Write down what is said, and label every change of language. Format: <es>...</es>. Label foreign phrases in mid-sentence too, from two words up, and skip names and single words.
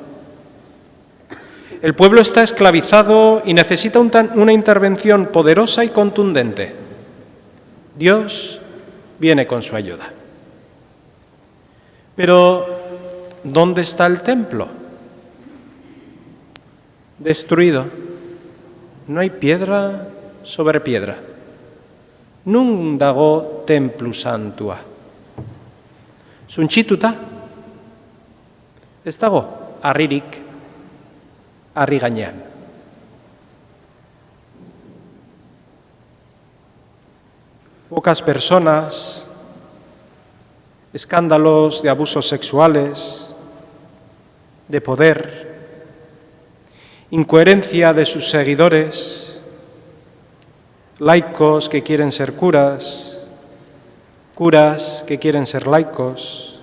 <es>El pueblo está esclavizado y necesita una intervención poderosa y contundente. Dios viene con su ayuda. Pero, ¿dónde está el templo? Destruido. No hay piedra sobre piedra.</es> <eu>Nun dago templu santua. Suntsituta. Ez dago harririk harri gainean.</eu> <es>Pocas personas, escándalos de abusos sexuales, de poder, incoherencia de sus seguidores, laicos que quieren ser curas, curas que quieren ser laicos.</es>